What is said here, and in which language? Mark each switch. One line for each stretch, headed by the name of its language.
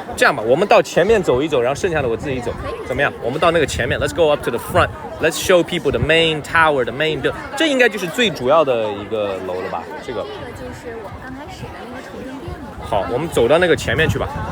Chinese: 这样吧，我们到前面走一走，然后剩下的我自己走，怎么样？我们到那个前面
English: ，Let's go up to the front. Let's show people the main tower, the main building.
Chinese: 这应该就是最主要的一个楼了吧？这个就是我们刚开始的那个充电店了。好，我们走到那个前面去吧。